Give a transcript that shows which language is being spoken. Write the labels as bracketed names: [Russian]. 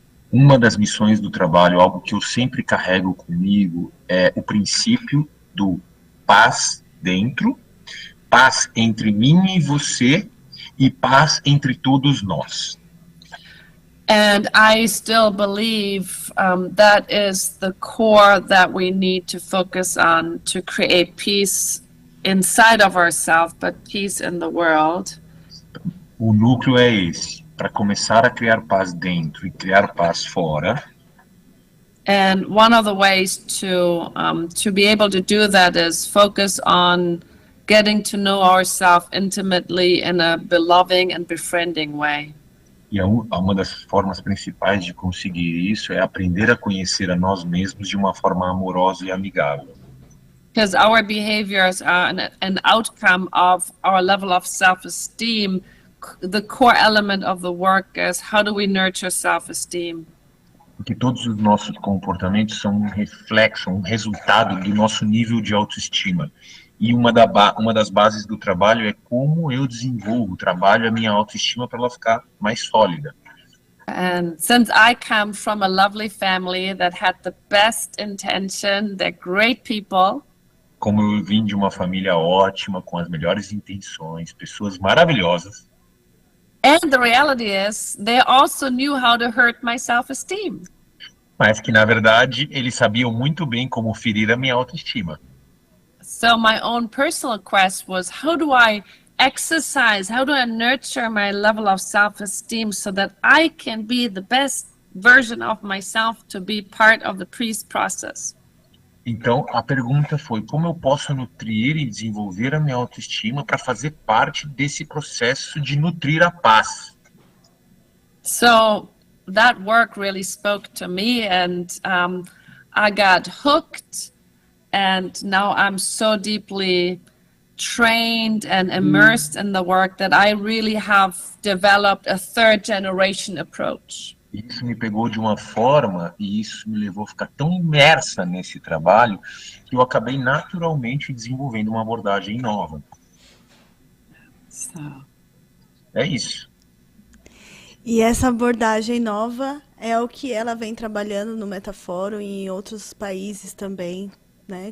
[Portuguese] Uma das missões do trabalho, algo que eu sempre carrego comigo, é o princípio do paz dentro, paz entre mim e você e paz entre todos nós. [English] And I still believe that is the core that we need to focus on to create peace inside of ourselves, but peace in the world. [Portuguese] O núcleo é esse, para começar a criar paz dentro e criar paz fora. [English] And one of the ways to be able to do that is focus on getting to know ourselves intimately in a beloving and befriending way. [Portuguese] E uma das formas principais de conseguir isso é aprender a conhecer a nós mesmos de uma forma amorosa e amigável. [English] Because our behaviors are an outcome of our level of self-esteem. The core element of the work is how do we nurture self-esteem? [Portuguese] Porque todos os nossos comportamentos são um reflexo, um resultado do nosso nível de autoestima. E uma das bases do trabalho é como eu desenvolvo o trabalho, a minha autoestima, para ela ficar mais sólida. [English] And since I come from a lovely family that had the best intention, they're great people. [Portuguese] Como eu vim de uma família ótima, com as melhores intenções, pessoas maravilhosas. [English] And the reality is, they also knew how to hurt my self-esteem. [Portuguese] Mas que, na verdade, eles sabiam muito bem como ferir a minha autoestima. [English] So my own personal quest was, how do I exercise, how do I nurture my level of self-esteem so that I can be the best version of myself to be part of the peace process? [Portuguese] Então, a pergunta foi, como eu posso nutrir e desenvolver a minha autoestima para fazer parte desse processo de nutrir a paz? [English] So that work really spoke to me, and I got hooked, and now I'm so deeply trained and immersed in the work that I really have developed a third generation approach. [Portuguese] Isso me pegou de uma forma e isso me levou a ficar tão imersa nesse trabalho que eu acabei naturalmente desenvolvendo uma abordagem nova. É isso. E essa abordagem nova é o que ela vem trabalhando no Metaforum e em outros países também, né?